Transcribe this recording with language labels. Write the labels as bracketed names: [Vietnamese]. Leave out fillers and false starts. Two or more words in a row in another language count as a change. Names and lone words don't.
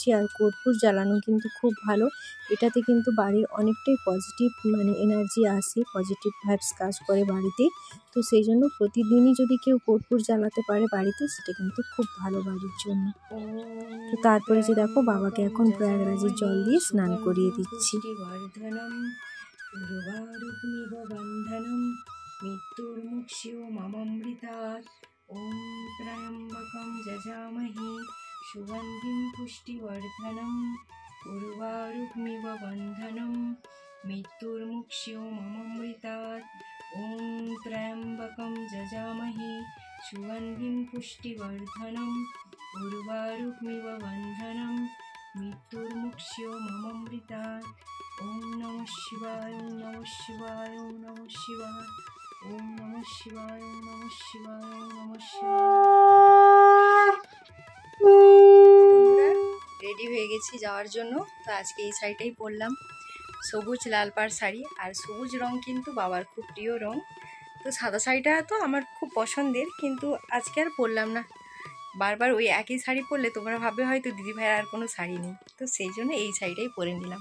[Bangla] আর কর্পূর জ্বালানো কিন্তু খুব ভালো, এটাতে কিন্তু বাড়ির অনেকটাই [English] positive energy [Bangla] আসে, [English] positive vibes [Bangla] কাজ করে বাড়িতে। তো সেই জন্য প্রতিদিনই যদি কেউ কর্পূর জ্বালাতে পারে বাড়িতে, সেটা কিন্তু খুব ভালো বাড়ির জন্য। তো তারপরে যে দেখো বাবাকে এখন প্রয়াগরাজের জল দিয়ে স্নান করিয়ে দিচ্ছি। [Sanskrit] মৃত্যুর্মুক্ষীয় মামৃতাৎ। ওম ত্র্যম্বকং যজামহে সুগন্ধিং পুষ্টিবর্ধনম উর্বারুকমিব বন্ধনম মৃত্যুর্মুক্ষীয় মামৃতাৎ। ওম ত্র্যম্বকং যজামহে সুগন্ধিং পুষ্টিবর্ধনম উর্বারুকমিব বন্ধনম মৃত্যুর্মুক্ষীয় মামৃতাৎ। ওম নমঃ শিবায়, ওম নমঃ শিবায়, ওম নমঃ শিবায়, ওম নমঃ শিবায়, ওম নমঃ শিবায়, ওম নমঃ শিবায়। [Bangla] রেডি হয়ে গেছি যাওয়ার জন্য। তো আজকে এই শাড়িটাই পরলাম, সবুজ লাল পাড় শাড়ি। আর সবুজ রং কিন্তু বাবার খুব প্রিয় রং। তো সাদা শাড়িটা তো আমার খুব পছন্দের, কিন্তু আজকে আর পরলাম না। বারবার ওই একই শাড়ি পরলে তোমরা ভাববে হয়তো দিদিভাইয়ের আর কোনো শাড়ি নেই, তো সেই জন্য এই শাড়িটাই পরে নিলাম।